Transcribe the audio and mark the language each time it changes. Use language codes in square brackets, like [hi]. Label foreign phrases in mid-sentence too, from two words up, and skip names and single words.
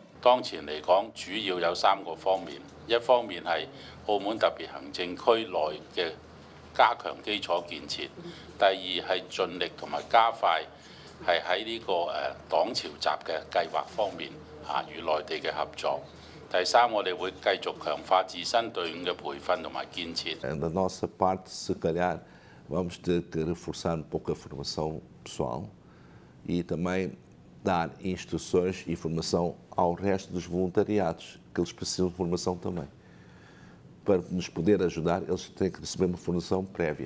[yue] 當前嚟講，主要有3個方面，一方面係澳門特別行政區內嘅加強基礎建設，第二係盡力同埋加快係喺呢個擋潮閘嘅計劃方面與內地嘅合作。第三，我哋會繼續強化自身隊伍嘅培訓同埋建設。 [pt] Da nossa parte, se calhar, vamos ter que reforçar um pouco a formação pessoal e também dar instruções e formação ao resto dos voluntariados, que eles precisam de formação também. Para nos poder ajudar, eles têm que receber uma formação prévia.